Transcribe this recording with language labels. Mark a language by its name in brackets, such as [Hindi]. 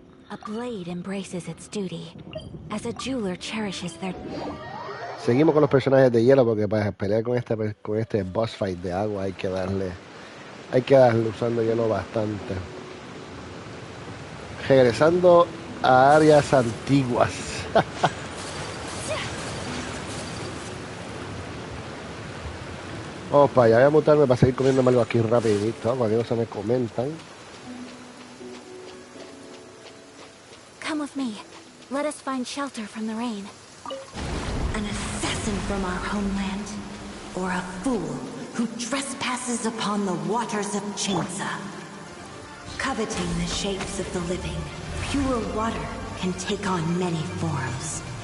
[English] A blade embraces its duty, as a jeweler cherishes their... [Spanish] Seguimos con los personajes de hielo porque para pelear con este boss fight de agua hay que darle usando hielo bastante. Regresando a áreas antiguas. Vamos para allá, voy a mutarme para seguir comiéndome algo aquí rapidito, para que no se me comentan. [English] Come with me. Let us find shelter from the rain. An assassin from our homeland, or a fool who trespasses upon the waters of Chinza. Coveting the shapes of the living, pure water can take on many forms.